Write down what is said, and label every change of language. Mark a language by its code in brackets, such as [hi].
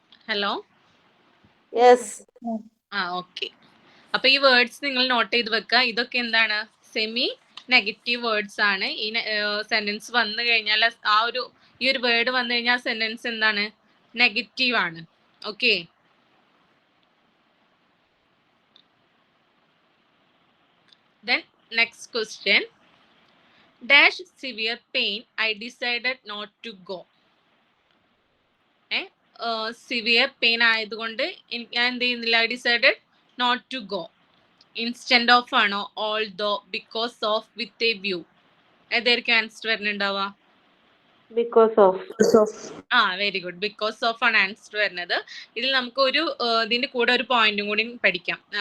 [en] Hello. Yes. Okay. [ml] അപ്പൊ ഈ words നിങ്ങൾ നോട്ട് ചെയ്ത് വെക്കുക. ഇതൊക്കെ എന്താണ്, സെമി നെഗറ്റീവ് വേർഡ്സ് ആണ്. ഈ സെന്റൻസ് വന്നു കഴിഞ്ഞാൽ ഈ ഒരു വേർഡ് വന്നു കഴിഞ്ഞാൽ സെന്റൻസ് എന്താണ്, നെഗറ്റീവ് ആണ്. [en] Okay, then next question. Dash severe pain I decided not to go. [ml] Severe pain ആയതുകൊണ്ട് ഞാൻ എന്ത് ചെയ്യുന്നില്ല, [en] I decided not to go. Instead of ആണോ, although, because of, with a view? [ml] ഏതായിരിക്കും answer വരുന്നുണ്ടാവുക? [en] Because of. [ml] Very good, because of ആണ് answer വരുന്നത്. ഇതിൽ നമുക്ക് ഒരു ഇതിന്റെ കൂടെ ഒരു പോയിന്റും കൂടി പഠിക്കാം.